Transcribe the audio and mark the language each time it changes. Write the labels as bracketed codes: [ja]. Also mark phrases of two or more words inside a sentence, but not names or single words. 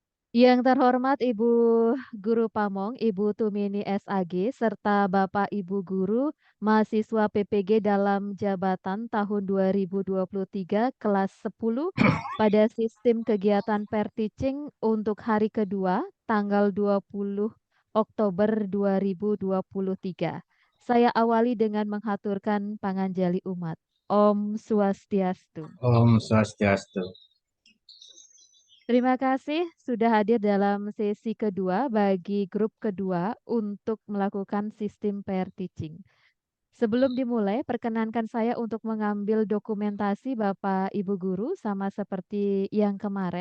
[id] Yang terhormat Ibu Guru Pamong, Ibu Tumini SAG, serta Bapak Ibu Guru, mahasiswa PPG dalam jabatan tahun 2023 kelas 10 pada sistem kegiatan [en] pair teaching [id] untuk hari kedua, tanggal 20 Oktober 2023. Saya awali dengan menghaturkan panganjali umat. Om Swastiastu. Om Swastiastu. Terima kasih sudah hadir dalam sesi kedua bagi grup kedua untuk melakukan sistem [en] pair teaching. [id] Sebelum dimulai, perkenankan saya untuk mengambil dokumentasi Bapak Ibu Guru sama seperti yang kemarin.